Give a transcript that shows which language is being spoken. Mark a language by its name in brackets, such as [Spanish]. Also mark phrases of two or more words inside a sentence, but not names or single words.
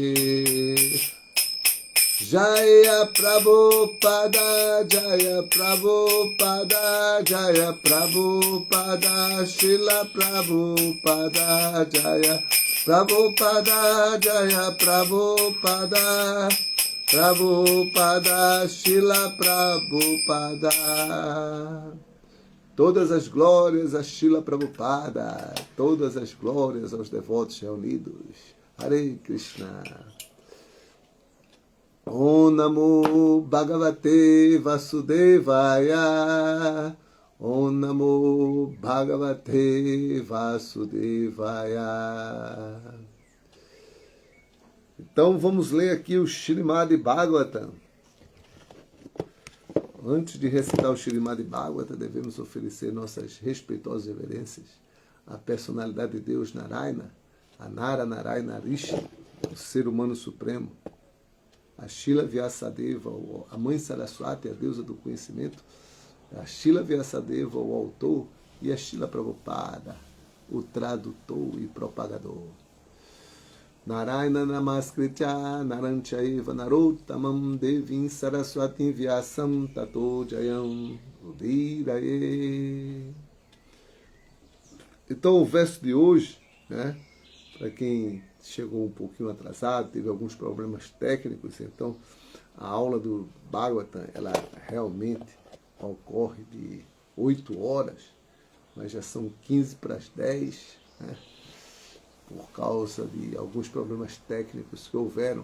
[Sanskrit] जय प्रभुपाद, जय प्रभुपाद, जय प्रभुपाद, श्रील प्रभुपाद, जय प्रभुपाद, जय प्रभुपाद, प्रभुपाद, श्रील प्रभुपाद. [Portuguese] Todas as glórias a Srila Prabhupada, todas as glórias aos devotos reunidos. [Sanskrit] हरे कृष्ण. ॐ नमो भगवते वासुदेवाय, ॐ नमो भगवते वासुदेवाय. [Portuguese] Então vamos ler aqui o Śrīmad Bhagavatam. Antes de recitar o Śrīmad Bhagavatam, devemos oferecer nossas respeitosas reverências à personalidade de Deus Narayana, a Nara Narayana Rishi, o ser humano supremo, a Srila Vyasadeva, a mãe Saraswati, a deusa do conhecimento, a Srila Vyasadeva, o autor, e a Srila Prabhupada, o tradutor e propagador. [Sanskrit] नारायण नमस्कृत्य नरञ्चैव नरोत्तमम् देवीं सरस्वतीं व्यासं ततो जयम् उदीरये. [Portuguese] Então o verso de hoje, né, para quem chegou um pouquinho atrasado, teve alguns problemas técnicos, então a aula do Bhagavatam, ela realmente ocorre de 8 horas, mas já são 15 para as 10, né, por causa de alguns problemas técnicos que houveram.